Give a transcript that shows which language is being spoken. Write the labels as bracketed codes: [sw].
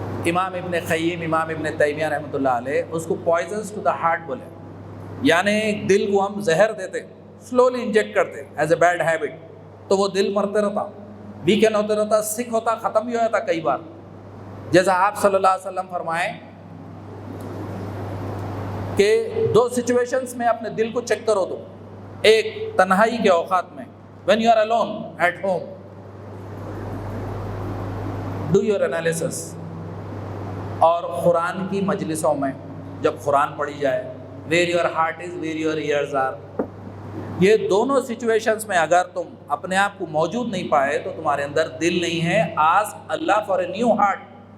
[ur] امام ابن قیم، امام ابن تیمیہ رحمۃ اللہ علیہ اس کو [en] poisons to the heart [ur] بولے، یعنی دل کو ہم زہر دیتے، سلولی انجیکٹ کرتے [en] as a bad habit, [ur] تو وہ دل مرتے رہتا، ویکن ہوتے رہتا، سک ہوتا، ختم بھی ہو جاتا کئی بار. جیسا آپ صلی اللہ علیہ وسلم فرمائیں کہ 2 سچویشنز میں اپنے دل کو چیک کرو. تو ایک تنہائی کے اوقات میں، [en] when you are alone at home, do your analysis. [ur] اور قرآن کی مجلسوں میں جب قرآن پڑھی جائے، [en] where your heart is, where your ears are. [ur] یہ دونوں سچویشنز میں اگر تم اپنے آپ کو موجود نہیں پائے تو تمہارے اندر دل نہیں ہے. [en] ask Allah for a new heart.